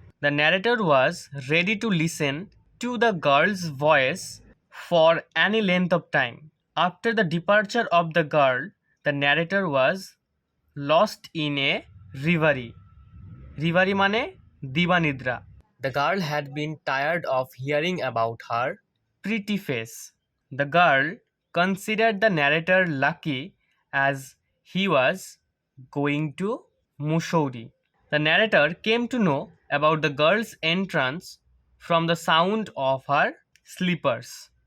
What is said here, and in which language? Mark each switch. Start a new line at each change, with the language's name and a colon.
English: The narrator was ready to listen to the girl's voice for any length of time. After the departure of the girl, the narrator was lost in a reverie.
Bangla: Reverie মানে দিবানিদ্রা.
English: The girl had been tired of hearing about her pretty face. The girl considered the narrator lucky as he was going to Mussoorie. The narrator came to know about the girl's entrance from the sound of her slippers.